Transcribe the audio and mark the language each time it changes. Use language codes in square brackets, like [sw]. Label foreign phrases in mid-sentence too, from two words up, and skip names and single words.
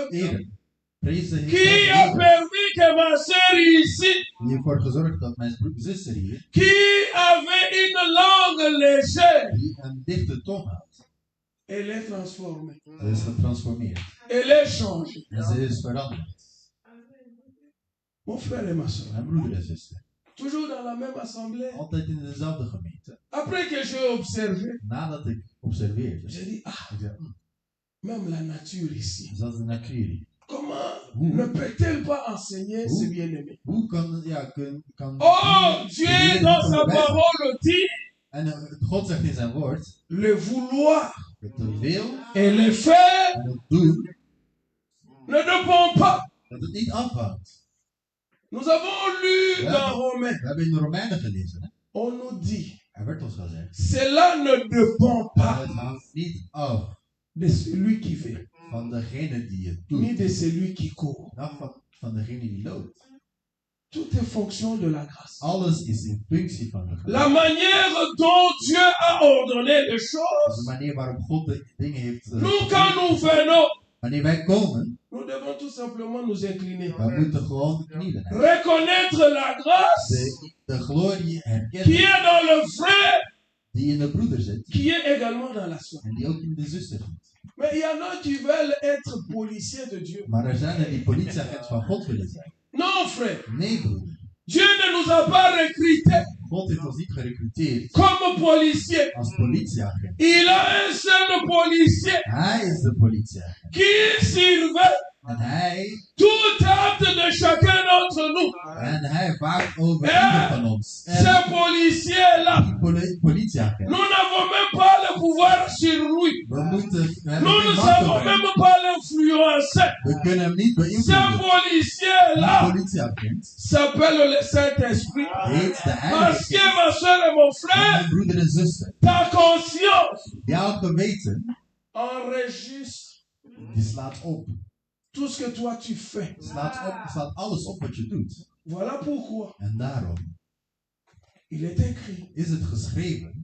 [nl] eren. Prees de [fr] qui [nl] Heer. [fr] a permis que ma sœur ici, [nl] Die ervoor gezorgd dat mijn zuster hier, [fr] qui avait une langue légère, [nl] die een dichte tong had, [fr] elle est transformée. [nl] ze is getransformeerd. [fr] Elle est changée. [nl] En ze is veranderd. [fr] Mon frère et ma soeur, [nl] Mijn broeder en zuster. [fr] toujours dans la même assemblée. [nl] Altijd in dezelfde gemeente. [fr] Après que j'ai observé, [nl] Nadat ik observeerde, [fr] j'ai dit, ah, [nl] ik zei, [fr] même la nature ici, [nl] zoals de natuur hier. [fr] comment [nl] Hoe? [fr] ne peut-elle pas enseigner [nl] Hoe? [fr] ses bien-aimés? [nl] Hoe kan, [fr] Oh, Dieu dans sa parole dit, [nl] En God zegt in zijn woord, [fr] le vouloir [nl] het te veel [fr] et le faire [nl] en het doen, [fr] ne dépend pas. [nl] dat het niet afhangt. [fr] Nous avons lu [nl] Ja. [fr] dans Romains, [nl] We hebben in de Romeinen gelezen, hè? [fr] on nous dit, [nl] Er werd ons gezegd, [fr] cela ne dépend [nl] maar [fr] pas [nl] het hangt niet af [fr] de celui qui veut, [nl] van degene die het [fr] ni [nl] doet, [fr] de celui qui court. [nl] dan van degene die loopt. [fr] Tout est fonction de la grâce. [nl] Alles is in functie van de genade. [fr] La manière dont Dieu a ordonné les [nl] Dus [fr] choses, [nl] de manier waarop God de dingen heeft. [fr] nous quand nous venons, [nl] Wanneer wij komen, [fr] nous devons tout simplement nous incliner. [nl] we moeten gewoon knielen. Hè. [fr] Reconnaître la grâce [nl] De glorie [fr] qui [nl] herkennen [fr] est dans le frère, [nl] die in de broeder zit [fr] qui est également dans la soeur. [nl] en die ook in de zuster zit. [fr] Mais il y en a qui veulent être policiers de Dieu. [nl] Maar er zijn er die politieagent van God willen zijn. [fr] Non, frère. [nl] Nee, broeder. [fr] Dieu ne nous a pas recrutés [nl] God heeft ons niet gerecruiteerd [fr] comme policiers. [nl] als politieagent. [fr] Il a un seul policier [nl] Hij is de politieagent. [fr] qui surveille [nl] En hij, [fr] tout acte de chacun d'entre nous. [nl] waakt over ieder van ons. En [fr] Ce policier-là, [nl] die politieagent. [fr] nous n'avons même pas le pouvoir sur lui. [nl] We hebben [fr] Nous ne [nl] geen macht [fr] savons [nl] over hem. [fr] même pas l'influencer. [nl] We kunnen hem niet [fr] Ce [nl] beïnvloeden. Die [fr] policier-là [nl] politieagent [fr] s'appelle le Saint-Esprit. [nl] heet de [fr] Parce que [nl] Heilige [fr] ma soeur et mon [nl] Geest. [fr] frère, [nl] Mijn broeder en zuster. [fr] ta conscience [nl] Jouw geweten, [fr] enregistre [nl] die slaat op. [fr] tout ce que toi tu fais. [nl] Slaat alles op wat je doet. [fr] Voilà pourquoi [nl] En daarom [fr] il est écrit [nl] is het geschreven